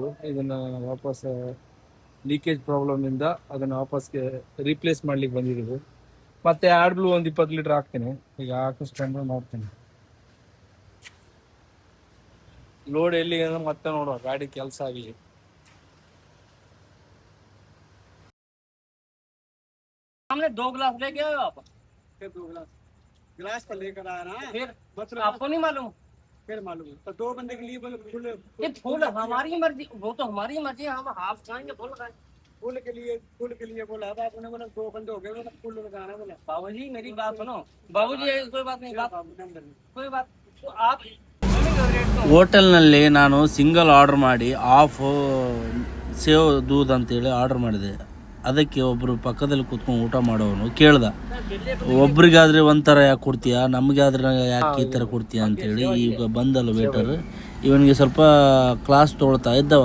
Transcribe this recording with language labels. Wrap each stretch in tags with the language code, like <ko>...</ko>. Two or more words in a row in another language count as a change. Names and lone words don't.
<kn>ಇದನ್ನ ವಾಪಸ್</kn> <en>leakage problem</en> <kn>ಇಂದ ಅದನ್ನ ವಾಪಸ್ಗೆ ರೀಪ್ಲೇಸ್ ಮಾಡ್ಲಿಕ್ಕೆ ಬಂದಿದ್ದೀವಿ. ಮತ್ತೆ ಆಡ್ ಬ್ಲೂ ಒಂದು 20 ಲೀಟರ್ ಹಾಕ್ತೀನಿ. ಈಗ ಹಾಕಿಸ್ಕೊಂಡು ನೋಡ್ತೀನಿ ಲೋಡ್ ಎಲ್ಲಿ ಅಂದ್ರೆ ಮತ್ತೆ ನೋಡುವ ಗಾಡಿ ಕೆಲಸ ಆಗಲಿ.</kn> <hi>हमने 2 गिलास लेके आए हो आप? फिर 2 गिलास गिलास पर लेकर आया ना, फिर मतलब आपको नहीं मालूम? फिर मालूम है। तो 2 बंदे के लिए फुल ये फूल हमारी मर्जी, वो तो हमारी मर्जी है, हम हाफ खाएंगे फुल खाएंगे। फुल के लिए बोला था आपने, बोला 2 बंदे हो गए, बोला फुल लगाना बोला। बाबूजी मेरी बात सुनो, बाबूजी कोई बात नहीं, बात कोई बात तो आप</hi> <kn>ಹೋಟೆಲ್ನಲ್ಲಿ ನಾನು</kn> <en>single order</en> <kn>ಮಾಡಿ ಆಫ್ ಸೇವ್ ದೂದ್ ಅಂತೇಳಿ ಆರ್ಡರ್ ಮಾಡಿದೆ. ಅದಕ್ಕೆ ಒಬ್ಬರು ಪಕ್ಕದಲ್ಲಿ ಕೂತ್ಕೊಂಡು ಊಟ ಮಾಡೋನು ಕೇಳ್ದ, ಒಬ್ರಿಗಾದ್ರೆ ಒಂಥರ ಯಾಕೆ ಕೊಡ್ತೀಯಾ, ನಮಗಾದ್ರೆ ಯಾಕೆ ಈ ಥರ ಕೊಡ್ತೀಯಾ ಅಂತೇಳಿ. ಈಗ ಬಂದಲ್ಲ ವೇಟರ್, ಇವನಿಗೆ ಸ್ವಲ್ಪ ಕ್ಲಾಸ್ ತೊಗೊಳ್ತಾ ಇದ್ದವ.</kn>